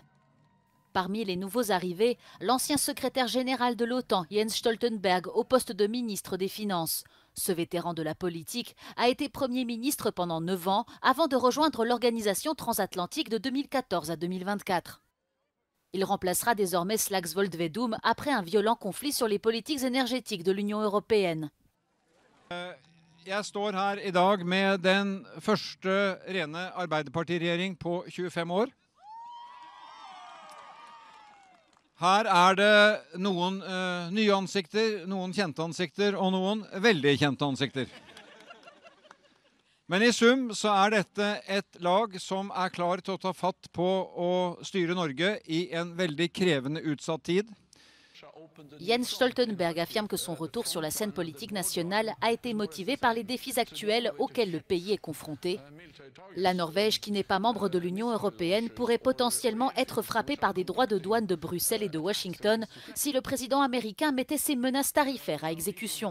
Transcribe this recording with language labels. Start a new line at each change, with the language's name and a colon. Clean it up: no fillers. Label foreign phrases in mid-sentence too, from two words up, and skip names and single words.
French: Parmi les nouveaux arrivés, l'ancien secrétaire général de l'OTAN, Jens Stoltenberg, au poste de ministre des Finances. Ce vétéran de la politique a été Premier ministre pendant 9 ans avant de rejoindre l'organisation transatlantique de 2014 à 2024. Il remplacera désormais Slagsvold Vedum après un violent conflit sur les politiques énergétiques de l'Union européenne.
Norwegian: Jeg står her I dag med den første rene Arbeiderparti-regjering på 25 år. Her det noen nye ansikter, noen kjente ansikter og noen veldig kjente ansikter. Men i sum så dette et lag som klar til å ta fatt på å styre Norge i en veldig krevende utsatt tid.
French: Jens Stoltenberg affirme que son retour sur la scène politique nationale a été motivé par les défis actuels auxquels le pays est confronté. La Norvège, qui n'est pas membre de l'Union européenne, pourrait potentiellement être frappée par des droits de douane de Bruxelles et de Washington si le président américain mettait ses menaces tarifaires à exécution.